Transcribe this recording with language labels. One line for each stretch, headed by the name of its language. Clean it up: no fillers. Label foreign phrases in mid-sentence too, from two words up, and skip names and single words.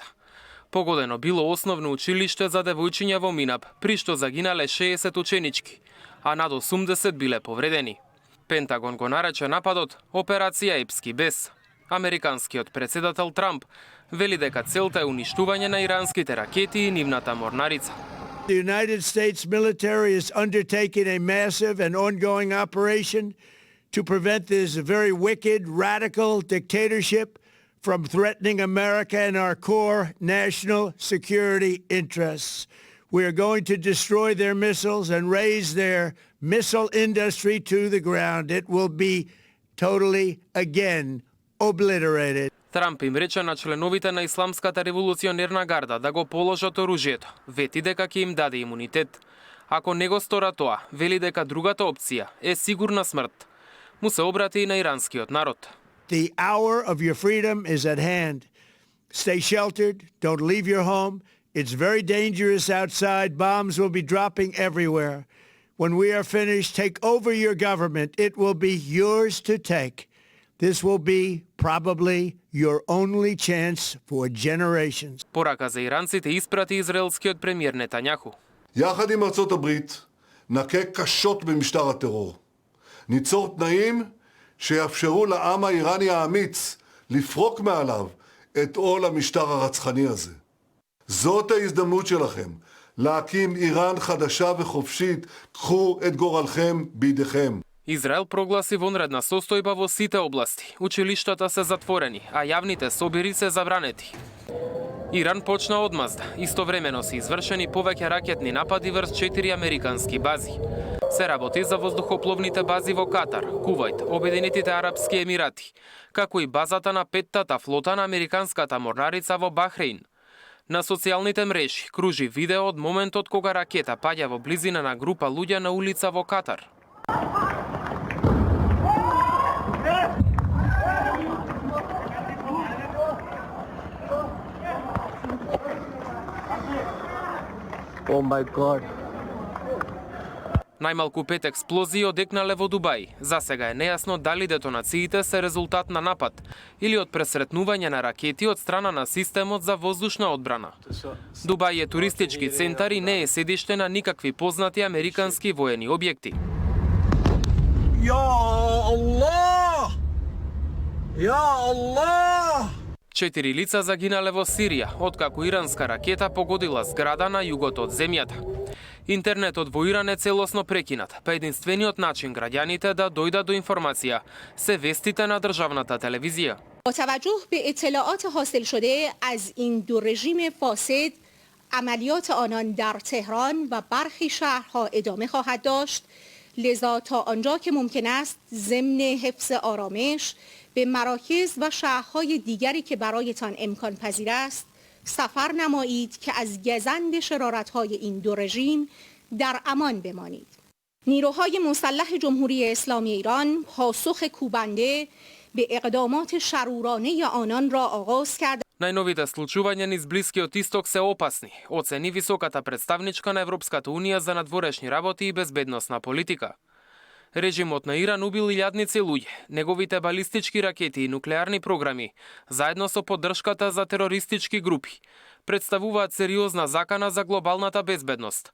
Macedonian: Погодено било основно училиште за девојчиња во Минаб, при што загинале 60 ученички, а над 80 биле повредени. Пентагон го нарече нападот Операција Епски бес. Американскиот председател Трамп вели дека целта е уништување на иранските ракети и нивната морнарица.
English: The United States military is undertaking a massive and ongoing operation to prevent this very wicked, radical dictatorship from threatening America and our core national security interests. We are going to destroy their missiles and raise their missile industry to the ground. It will be totally, again, obliterated.
Macedonian: Трамп им рече на членовите на Исламската револуционерна гарда да го положат оружјето, вети дека ќе им даде имунитет. Ако не го стора тоа, вели дека другата опција е сигурна смрт. Му се обрати и на иранскиот народ.
English: The hour of your freedom is at hand. Stay sheltered. Don't leave your home. It's very dangerous outside. Bombs will be dropping everywhere. When we are finished, take over your government. It will be yours to take. This will be probably your only chance for generations.
Macedonian: Порака за иранците испрати израелскиот премиер Нетањаху.
Hebrew: יחד עם ארצות הברית נכה קשות במשטר הטרור. ניצור תנאים שיאפשרו לעם האיראני האמיץ לפרוק מעליו את עול המשטר הרצחני הזה. זאת ההזדמנות שלכם, להקים איראן חדשה וחופשית, קחו את גורלכם בידיכם.
Macedonian: Израел прогласи вонредна состојба во сите области. Училиштата се затворени, а јавните собири се забранети. Иран почна одмазда. Истовремено се извршени повеќе ракетни напади врз 4 американски бази. Се работи за воздухопловните бази во Катар, Кувајт, Обединетите арапски емирати, како и базата на 5-тата флота на американската морнарица во Бахрейн. На социјалните мрежи кружи видео од моментот кога ракета паѓа во близина на група луѓе на улица во Катар.
English: Oh my God.
Macedonian: Најмалку 5 експлозии одекнале во Дубај. За сега е нејасно дали детонациите се резултат на напад или од пресретнување на ракети од страна на системот за воздушна одбрана. Дубај е туристички центар и не е седиште на никакви познати американски воени објекти.
Arabic: يا الله! يا الله!
Macedonian: 4 лица загинале во Сирија, откако иранска ракета погодила зграда на југот од земјата. Интернетот во Иран е целосно прекинат, па единствениот начин граѓаните да дојдат до информација се вестите на државната телевизија.
Persian: با توجه به اطلاعات حاصل شده از این دو رژیم فاسد عملیات آنان در تهران و برخی شهرها ادامه خواهد داشت، لذا تا آنجا که ممکن است ضمن حفظ آرامش به مراکز و شهرهای دیگری که برایتان امکان پذیر است سفر نمایید که از گزند شرارت‌های این دو رژیم در امان بمانید. نیروهای مسلح جمهوری اسلامی ایران پاسخ کوبنده به اقدامات شرورانه آنان را آغاز کرد.
Macedonian: Најновите случувања низ Блискиот Исток се опасни, оцени високата представничка на Европската Унија за надворешни работи и безбедносна политика. Режимот на Иран убил илјадници луѓе, неговите балистички ракети и нуклеарни програми, заедно со поддршката за терористички групи, представуваат сериозна закана за глобалната безбедност.